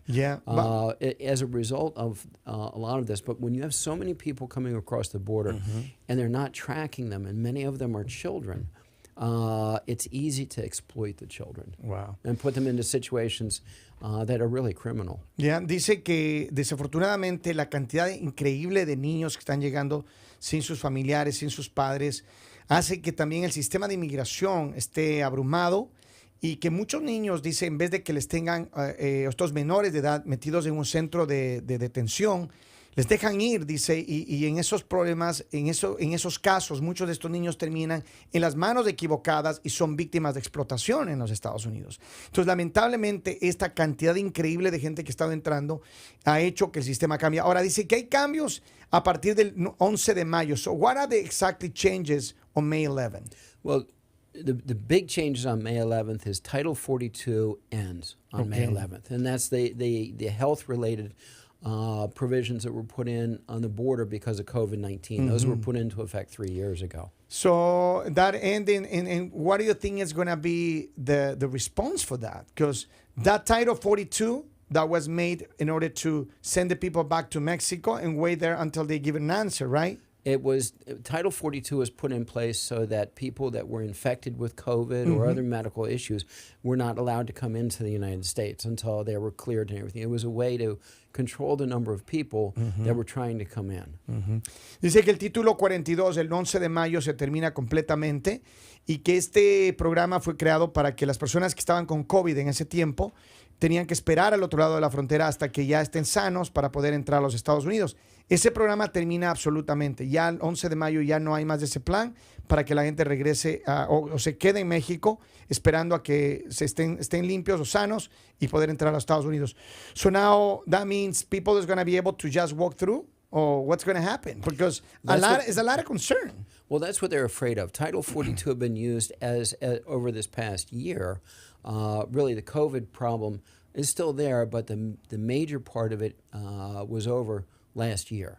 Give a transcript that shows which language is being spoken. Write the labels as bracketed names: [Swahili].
[English] Yeah. As a result of a lot of this, but when you have so many people coming across the border and they're not tracking them, and many of them are children, it's easy to exploit the children. Wow. And put them into situations that are really criminal. Yeah. [Spanish] Dice que desafortunadamente la cantidad increíble de niños que están llegando sin sus familiares, sin sus padres, hace que también el sistema de inmigración esté abrumado y que muchos niños, dice, en vez de que les tengan estos menores de edad metidos en un centro de detención, les dejan ir, dice, y en esos problemas, en esos casos, muchos de estos niños terminan en las manos equivocadas y son víctimas de explotación en los Estados Unidos. Entonces, lamentablemente, esta cantidad increíble de gente que ha estado entrando ha hecho que el sistema cambie. Ahora, dice que hay cambios a partir del 11 de mayo. [English] So, what are the exactly changes on May 11th? Well, the big changes on May 11th is Title 42 ends on May 11th, and that's the health-related provisions that were put in on the border because of COVID-19. Those were put into effect 3 years ago. So that ending, and what do you think is going to be the response for that? Because that Title 42 that was made in order to send the people back to Mexico and wait there until they give an answer, right? It was Title 42 was put in place so that people that were infected with COVID or other medical issues were not allowed to come into the United States until they were cleared and everything. It was a way to control the number of people that were trying to come in. [Spanish] Dice que el título 42 el 11 de mayo se termina completamente y que este programa fue creado para que las personas que estaban con COVID en ese tiempo tenían que esperar al otro lado de la frontera hasta que ya estén sanos para poder entrar a los Estados Unidos. Ese programa termina absolutamente. Ya el 11 de mayo ya no hay más de ese plan para que la gente regrese o se quede en México esperando a que estén limpios o sanos y poder entrar a los Estados Unidos. [English] So now that means people is going to be able to just walk through, or what's going to happen? Because there's a lot of concern. Well, that's what they're afraid of. Title 42 have been used as over this past year. Really, the COVID problem is still there, but the major part of it was over last year.